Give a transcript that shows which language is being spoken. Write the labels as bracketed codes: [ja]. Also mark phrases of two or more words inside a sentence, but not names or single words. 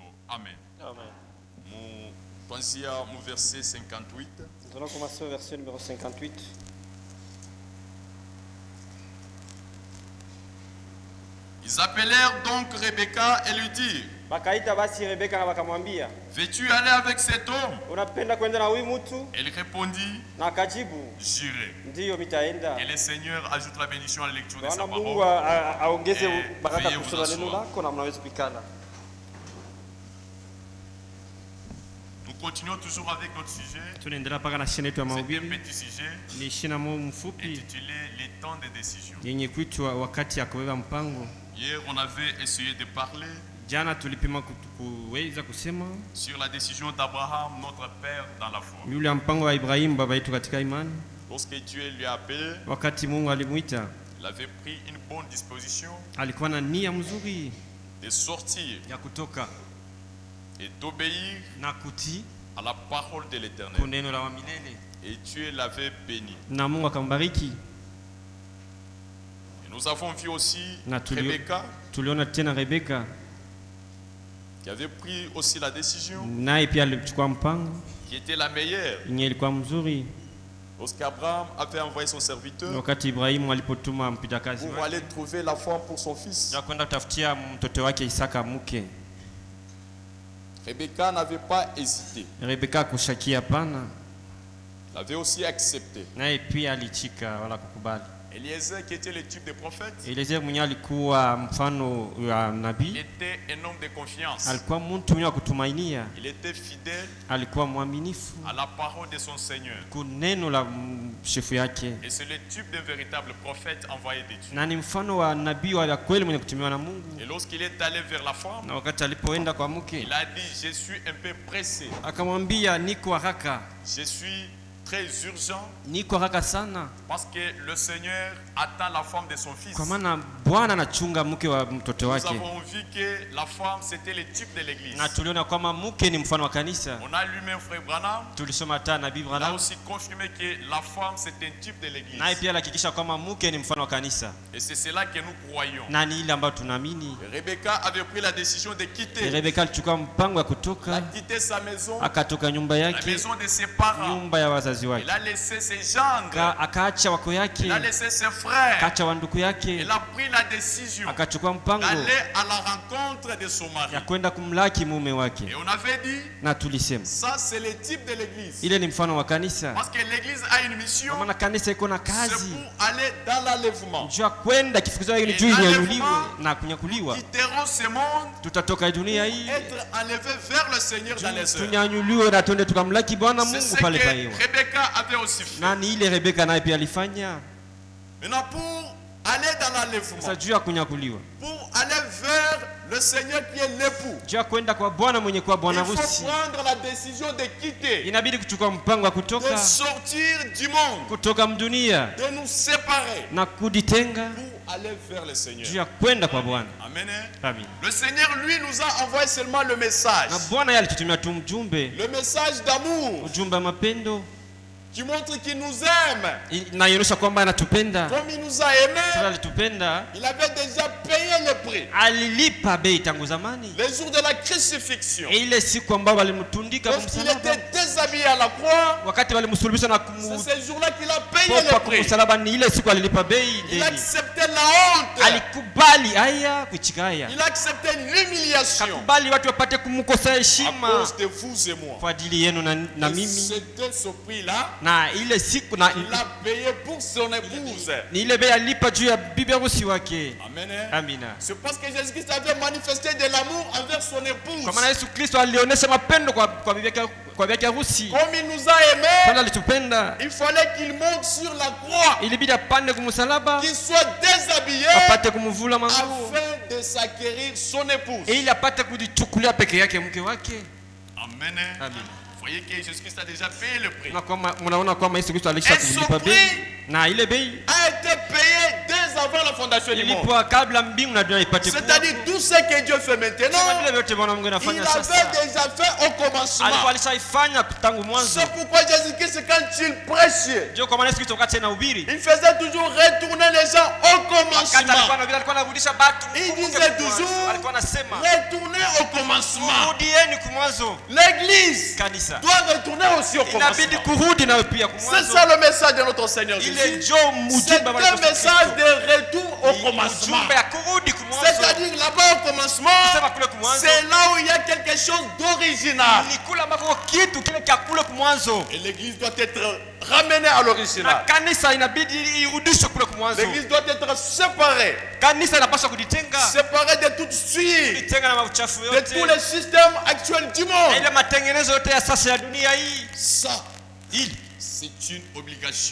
[fr] Amen. [sw] Amen. Tuanzia mu verset 58. [fr] Nous allons commencer au verset numéro 58. Ils appelèrent donc Rebecca et lui dirent, [sw] Bakaita basi Rebeka na bakamwambia, [fr] veux-tu aller avec cet homme? [sw] unapenda kwenda na huyu mtu? [fr] Elle répondit, [sw] Na akajibu, [fr] j'irai. [sw] ndiyo mitaenda. [fr] Et le Seigneur ajoute la bénédiction à la lecture de sa [sw] Bwana Mungu [fr] parole. [sw] aongeze baraka [fr] Veuillez [sw] kusoma [fr] vous [sw] neno [fr] asseoir. [sw] lako na mnaweza kuikala. [fr] Nous continuons toujours avec notre sujet. [sw] Tunaendelea mpaka na shina yetu ya [fr] C'est un [sw] mahubiri. [fr] petit sujet [sw] Ni shina mfupi [fr] intitulé Les temps de décision. [sw] yenye kuitwa wakati ya kubeba mpango. [fr] Hier, on avait essayé de parler [sw] Jana tulipima kuweza kusema [fr] sur la décision d'Abraham, notre père dans la foi. [sw] yule mpango wa Ibrahimu baba yetu katika imani. [fr] Lorsque Dieu lui a appelé, [sw] Wakati Mungu alimwita, [fr] il avait pris une bonne disposition [sw] alikuwa na nia mzuri [fr] de sortir [sw] ya kutoka [fr] et d'obéir [sw] na kutii [fr] à la parole de l'Éternel. [sw] kwa neno la milele, [fr] Et Dieu l'avait béni. [sw] na Mungu akambariki. [fr] Et nous avons vu aussi [sw] Na Rebecca tuliona tena Rebeka [fr] qui avait pris aussi la décision [sw] naye pia alichukua mpango [fr] qui était la meilleure. [sw] yenye ilikuwa mzuri [fr] Lorsqu'Abraham avait envoyé son serviteur [sw] wakati Ibrahimu alipotuma mpitakazi [fr] pour [sw] wake [fr] aller trouver la femme pour son fils, [sw] ya kwenda kutafutia mtoto wake Isaka mke. [fr] Rebecca n'avait pas hésité. [sw] Rebeka kushakia pana, [fr] Elle avait aussi accepté. [sw] naye pia alichika wala kukubali. [fr] Eliezer, qui était le type de prophète, [sw] Eliezer mwenye alikuwa mfano wa [fr] il [sw] nabii, [fr] était un homme de confiance. [sw] alikuwa mtu mwenye wa kutumainia, [fr] Il était fidèle [sw] alikuwa mwaminifu [fr] à la parole de son Seigneur. [sw] kuneno la shefu yake, [fr] Et c'est le type d'un véritable prophète envoyé de Dieu. [sw] na ni mfano wa nabii wa kweli mwenye kutumiwa na Mungu. [fr] Et lorsqu'il est allé vers la femme, [sw] Na wakati alipoenda kwa mke, [fr] il a dit, je suis un peu pressé. [sw] akamwambia niko haraka, [fr] Je suis très urgent [sw] niko haraka sana, [fr] parce que le Seigneur attend la femme de son fils. [sw] kwa maana Bwana anachunga mke wa mtoto [fr] Nous [sw] wake. [fr] avons vu que la femme, c'était le type de l'église. [sw] Na tuliona kwamba mke ni mfano wa kanisa. [fr] On a lui-même frère Branham. [sw] Tulisoma hata nabii [fr] On a [sw] Branham, [fr] aussi confirmé que la femme, c'est un type de l'église. [sw] naye pia alihakikisha kwamba mke ni mfano wa kanisa, [fr] Et c'est cela que nous croyons. [sw] na ni ile ambayo tunaamini. [fr] Rebecca avait pris la décision de quitter. [sw] Rebeka alichukua mpango wa [fr] Elle a [sw] kutoka, [fr] quitté sa maison, [sw] akatoka nyumba [fr] la [sw] yake, [fr] maison de ses parents, [sw] nyumba ya wazazi wazazi [fr] Il [sw] wake, [fr] a laissé ses gendres, [sw] akaacha wako yake, [fr] il a laissé ses frères. [sw] akaacha wanduku yake, [fr] Il a pris la décision [sw] akachukua mpango [fr] d'aller à la rencontre de son mari. [sw] ya kwenda kumlaki mume wake. [fr] Et on avait dit, [sw] Na tulisema [fr] ça c'est le type de l'église. [sw] ile ni mfano wa kanisa, [fr] Parce que l'église a une mission, [sw] kwa maana kanisa iko na [fr] c'est [sw] kazi [fr] pour aller dans l'enlèvement. [sw] juu ya kwenda kifukuzo ni juu inyanyuliwe na kunyakuliwa. [fr] Quitterons ce monde, [sw] Tutatoka dunia hii [fr] être enlevés vers le Seigneur dans les heures. [sw] tunyanyuliwe na twende tukamlaki Bwana [fr] C'est [sw] Mungu [fr] ce [sw] pale [fr] que [sw] paiwa. [fr] Rebecca avait aussi fait. [sw] Na ni ile Rebeka naye pia alifanya. [fr] Maintenant, pour aller dans l'enlèvement, [sw] Sasa juu ya kunyakuliwa, [fr] pour aller vers le Seigneur qui est l'époux, [sw] juu ya kwenda kwa Bwana mwenye kuwa [fr] il [sw] bwana [fr] faut [sw] harusi, [fr] prendre la décision de quitter, [sw] inabidi kuchukua mpango wa [fr] de [sw] kutoka [fr] sortir du monde, [sw] kutoka mdunia [fr] de nous séparer [sw] na kujitenga [fr] pour aller vers le Seigneur. [sw] juu ya kwenda kwa Bwana. [fr] Amen. [sw] Amen. [fr] Le Seigneur, lui, nous a envoyé seulement le message. [sw] Na Bwana yeye alitutumia tu mjumbe, [fr] Le message d'amour [sw] ujumbe wa mapendo, [fr] qui montre qu'il nous aime. [sw] inaonyesha kwamba anatupenda. [fr] Comme il nous a [sw] Sasa [fr] aimés, [sw] alitupenda, [fr] il avait déjà payé le prix. [sw] alilipa bei tangu zamani. [fr] Les jours de la crucifixion, [sw] Ile siku ambayo walimtundika kwa [fr] lorsqu'il [sw] msalaba, [fr] était déshabillé à la croix, [sw] wakati walimsulubisha na [fr] c'est ce jour-là qu'il a payé le [sw] kwa [fr] prix. [sw] msalaba, ni ile siku alilipa bei [fr] Il [sw] deni. [fr] acceptait la honte. [sw] Alikubali haya kuichika haya, [fr] Il acceptait l'humiliation [sw] kakubali watu wapate kumkosa [fr] à [sw] heshima [fr] cause de vous et moi. [sw] kwa ajili yenu na [fr] Et [sw] mimi. [fr] c'était ce prix-là [sw] Na ile siku na [fr] qu'il a payé pour son épouse. [sw] ni ile bei alilipa juu ya bibi harusi wake. [fr] Amen. [sw] Amina. [fr] C'est parce que Jésus-Christ avait manifesté de l'amour envers son épouse. [sw] Kwa maana Yesu Kristo alionyesha mapendo kwa bibi yake harusi. [fr] Comme il nous a aimés, [sw] Pale alitupenda, [fr] il fallait qu'il monte sur la croix, [sw] ilibidi apande kumsalaba, [fr] qu'il soit déshabillé [sw] apate kumvula manguo [fr] afin de s'acquérir son épouse. [sw] ili apate kujichukulia peke yake mke wake. [fr] Amen. [sw] Amen. [fr] Vous voyez que Jésus-Christ a déjà payé le prix. [sw] Na kwamba mnaona kwamba Yesu Kristo alisha [fr] Et son [sw] kulipa bei, [fr] prix [sw] na ile bei [fr] a été payé dès avant la fondation du monde. [sw] ilipwa kabla mbingu na dunia ipate kuwa. [fr] C'est-à-dire tout ce que Dieu fait maintenant, [sw] Kama vile vyote Bwana Mungu [fr] il [sw] anafanya [fr] avait [sw] sasa, [fr] déjà fait au commencement. [sw] alikuwa alishaifanya tangu mwanzo. [fr] C'est pourquoi Jésus-Christ, quand il prêchait, [sw] Ndio kwa maana Yesu Kristo wakati anahubiri, [fr] il faisait toujours retourner les gens au [sw] wakati alikuwa [fr] commencement. [sw] anahubiri alikuwa anarudisha watu. [fr] Il [sw] kumbuke [fr] disait [sw] kumwanzo. [fr] toujours, [sw] Alikuwa anasema [fr] retournez au commencement. [sw] rudieni kumwanzo. [fr] L'église [sw] Kanisa [fr] doit retourner aussi au [sw] inabidi [fr] commencement. [sw] kurudi nayo pia [fr] C'est [sw] kumwanzo. [fr] ça le message de notre Seigneur [sw] Ile [fr] Jésus. [sw] ndio [fr] C'est [sw] ujumbe wa [fr] un [sw] Yesu [fr] message [sw] Kristo. [fr] de retour au commencement. [sw] Ujumbe ya kurudi kumwanzo. [fr] C'est-à-dire là-bas au commencement, [sw] Sema kule kumwanzo. [fr] c'est là où il y a quelque chose d'original. [sw] Ni kule ambako kitu kile cha kule kumwanzo. [fr] Et l'église doit être ramenée à [sw] Na [fr] l'original. [sw] kanisa inabidi irudishwe kule kumwanzo. [fr] L'église doit être séparée. [sw] Kanisa inapaswa kujitenga. [fr] Séparée de toute suite, [sw] Kujitenga na mauchafu [fr] de [sw] yote. [fr] tous les systèmes actuels du [sw] Na [fr] monde. [sw] ile matengenezo yote ya sasa ya dunia hii. [fr] Ça, c'est une obligation.